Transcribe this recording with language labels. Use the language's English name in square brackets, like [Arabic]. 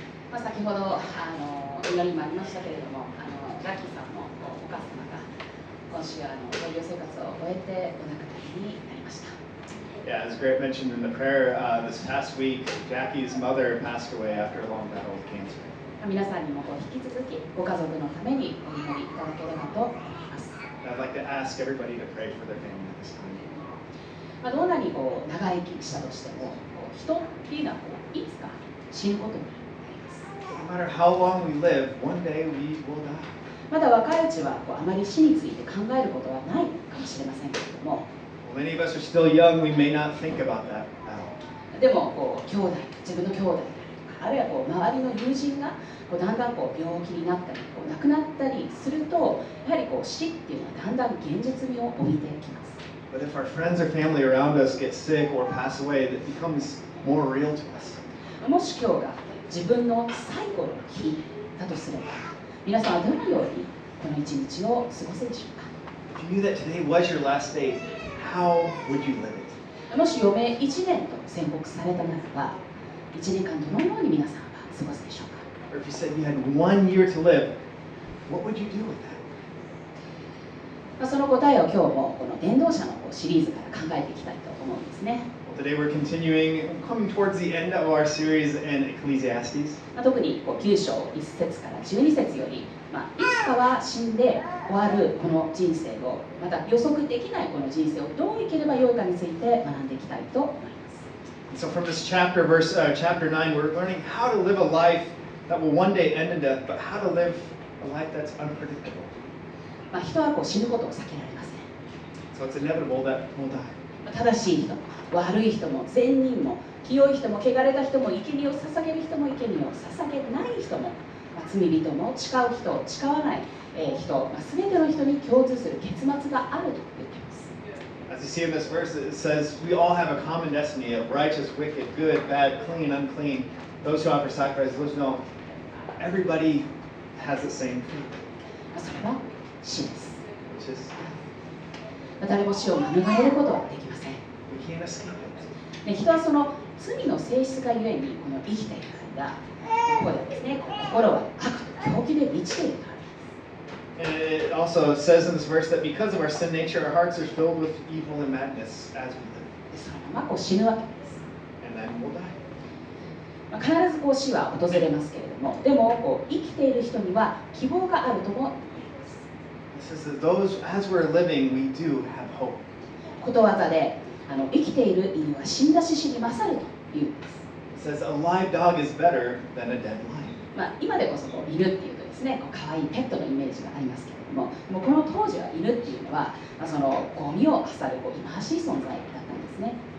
[Japanese] 先ほど祈りもありましたけれども、ラッキーさんのお母様が今週療養生活を終えてお亡くなりになりました。 [English] Yeah, as Grant mentioned in the prayer, this past week, Jackie's mother passed away after a long battle with cancer. [Japanese] 皆さんにも引き続きご家族のためにお祈りいただければと思います。 [English] I'd like to ask everybody to pray for their family at this time. [Japanese] どんなに長生きしたとしても、人っていうのはいつか死ぬことになります。 [English] No matter how long we live, one day we will die. [Japanese] まだ若いうちはあまり死について考えることはないかもしれませんけれども、 [English] Well, many of us are still young. We may not think about that at all. [Japanese] でも兄弟、自分の兄弟であるいは周りの友人がだんだん病気になったり亡くなったりすると、やはり死っていうのはだんだん現実味を帯びてきます。 [English] But if our friends or family around us get sick or pass away, that becomes more real to us. [Japanese] もし今日が自分の最後の日だとすれば、皆さんはどのようにこの一日を過ごすでしょうか。 [English] If you knew that today was your last day, how would you live it? [Japanese] もし余命1年と宣告されたならば、1年間どのように皆さんは過ごすでしょうか。 [English] Or if you said you had 1 year to live, what would you do with that? [Japanese] その答えを今日もこの伝道者のシリーズから考えていきたいと思うんですね。 [English] Well, today we're continuing, coming towards the end of our series in Ecclesiastes. [Japanese] 特に9章1節から12節より、いつかは死んで終わるこの人生を、また予測できないこの人生をどう生きればよいかについて学んでいきたいと思います。 [English] So from this chapter, chapter 9, we're learning how to live a life that will one day end in death, but how to live a life that's unpredictable. [Japanese] 人は死ぬことを避けられません。 [English] So it's inevitable that we'll die. [Japanese] 正しい人も悪い人も善人も清い人も汚れた人も生贄を捧げる人も生贄を捧げない人も、罪人も誓う人誓わない人、全ての人に共通する結末があると言っています。 [English] As you see in this verse, it says we all have a common destiny of righteous, wicked, good, bad, clean, unclean. Those who offer sacrifice, those who don't. Everybody has the same fate, [Japanese] それは死です。 [English] which is [Japanese] 誰も死を免れることはできません。 [English] we can't escape it. [Japanese] 人はその罪の性質がゆえにこの生きている間、ここではですね、心は悪と狂気で満ちているから。 [English] And it also says in this verse that because of our sin nature, our hearts are filled with evil and madness as we live. [Japanese] そのまま死ぬわけです。 [English] And then we'll die. [Japanese] 必ず死は訪れますけれども、でも生きている人には希望があるとも言っています。 [English] It says that those, as we're living, we do have hope. [Japanese] ことわざで生きている犬は死んだ獅子に勝るというんです。 [English] It says a live dog is better than a dead lion. [Japanese] 今でこそ犬っていうとですね、可愛いペットのイメージがありますけれども、もうこの当時は犬っていうのは、そのゴミを漁る忌まわしい存在だったんですね。